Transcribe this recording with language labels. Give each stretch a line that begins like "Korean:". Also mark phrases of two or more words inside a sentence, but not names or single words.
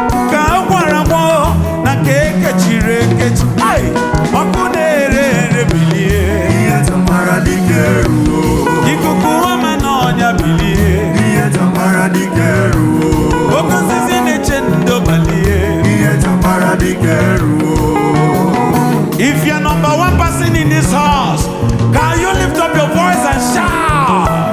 Igbo: Ka a gwara m na nke ekechiri ekechi, ai, ọkụ na-ere ere bilie. Ihe eji amara dike eruwo. Ikuku ọma n'ọnya bilie. Ihe eji amara dike eruwo. Oke osisi na-eche ndo balie. Ihe eji amara dike eruwo.
English: If you're number one person in this house, can you lift up your voice and shout?